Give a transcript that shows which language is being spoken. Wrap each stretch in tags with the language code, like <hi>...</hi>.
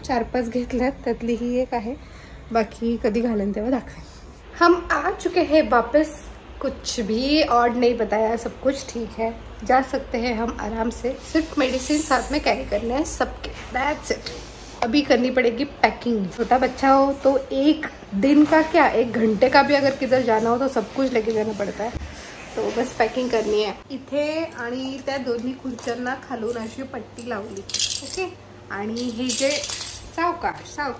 <mr>4-5 घेतल्यात, त्यातली ही एक आहे. बाकी कधी घालेन तेव्हा दाखवेन.</mr> <hi>हम आ चुके हैं वापस. कुछ भी ऑड नहीं बताया, सब कुछ ठीक है, जा सकते हैं हम आराम से. सिर्फ मेडिसिन साथ में कैरी करने हैं सबके,</hi> <en>That's it.</en> <hi>अभी करनी पड़ेगी पैकिंग. छोटा बच्चा हो तो 1 दिन का क्या 1 घंटे का भी अगर किधर जाना हो तो सब कुछ लेके जाना पड़ता है. तो बस पॅकिंग करनी</hi> <mr>आहे. इथे आणि त्या दोन्ही खुर्च्यांना खालून अशी पट्टी लावली. ओके. आणि हे जे सावकाश</mr>